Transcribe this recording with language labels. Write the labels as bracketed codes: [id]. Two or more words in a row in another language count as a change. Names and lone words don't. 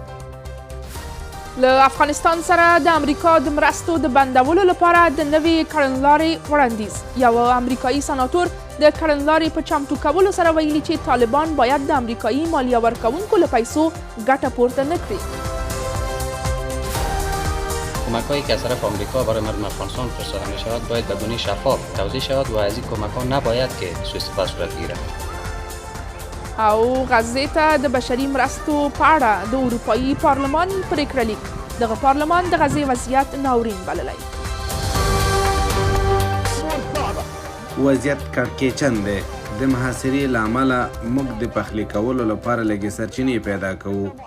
[ps] له افغانستان سره د امریکا د مرستو د بندولو لپاره د نوې کړنلارې وړاندیز. یو امریکایي سناتور د کړنلارې په چمتو کولو سره ویلي چې طالبان باید د امریکایي مالیه ورکوونکو له پیسو ګټه پورته نه کړي. [fa] کمک‌هایی که از طرف آمریکا برای مردم افغانستان فرستاده می‌شود باید به گونه شفاف توضیح شود و از این کمک‌ها نباید که سوء استفاده صورت گیرد. [ps] او غزې ته د بشري مرستو په اړه د اروپایي پارلمان پریکړه لیک. دغه پارلمان د غزې وضعیت ناورین بللی. وضعیت کړکېچن دی. د محاصرې له امله موږ د پخلي کولو لپاره لږې سرچینې پیدا کوو.